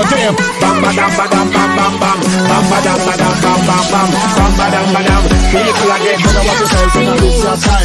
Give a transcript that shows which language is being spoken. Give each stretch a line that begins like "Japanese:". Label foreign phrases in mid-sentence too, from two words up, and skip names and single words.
English: damn. Bam ba dam ba dam bam bam bam. Bam ba dam ba dam bam bam bam. Bam ba dam ba dam. People again, you know what to say, so now it's your time.